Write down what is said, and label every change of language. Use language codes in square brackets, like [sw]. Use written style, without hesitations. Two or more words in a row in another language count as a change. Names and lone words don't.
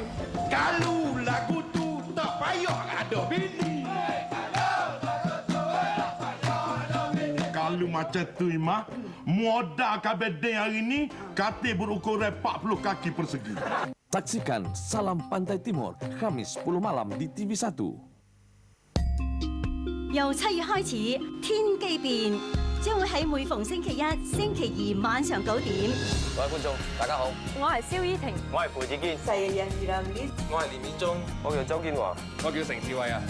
[ms] Kalau lagu tu tak payah ada bini. Kalau macam tu, Imah, modal kabedeng hari ni, katil berukuran 40 kaki persegi. Saksikan Salam Pantai Timur, Khamis 10 malam di TV1. [yue] 由7月開始，天機變將會喺每逢星期一、星期二晚上9點。各位觀眾，大家好，我係蕭依婷，我係裴子堅， [ms] Saya Yang Ramli， [yue] 我係連綿中，我叫周堅華，我叫成志偉啊。